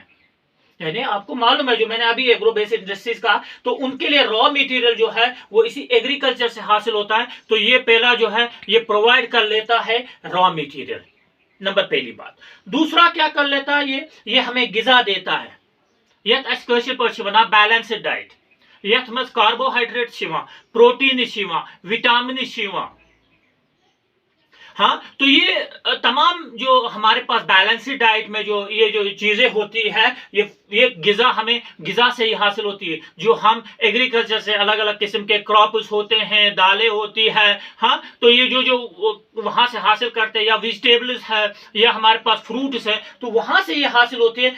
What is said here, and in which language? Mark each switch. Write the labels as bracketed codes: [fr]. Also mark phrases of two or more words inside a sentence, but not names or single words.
[hi] यानी आपको मालूम है, जो मैंने अभी [en] agro based industries [hi] का, तो उनके लिए [en] raw material [hi] जो है वो इसी एग्रीकल्चर से हासिल होता है। तो ये पहला जो है ये प्रोवाइड कर लेता है [en] raw material, [hi] नंबर पहली बात। दूसरा क्या कर लेता है ये हमें गिजा देता है। [ks] یتھ اَس کٲشرِ پؠٹھ ونان بیلنسڈ ڈایٹ، یتھ منز کاربوہایڈریٹ پروٹین وِٹامِن, [hi] हाँ, तो ये तमाम जो हमारे पास [en] balanced diet [hi] में जो ये जो चीजें होती है, ये गिजा हमें गिजा से ही हासिल होती है, जो हम एग्रीकल्चर से अलग अलग किस्म के क्रॉप्स होते हैं, दालें होती है, हाँ, तो ये जो वहां से हासिल करते हैं, या वेजिटेबल्स है, या हमारे पास फ्रूट्स है, तो वहां से ये हासिल होती है।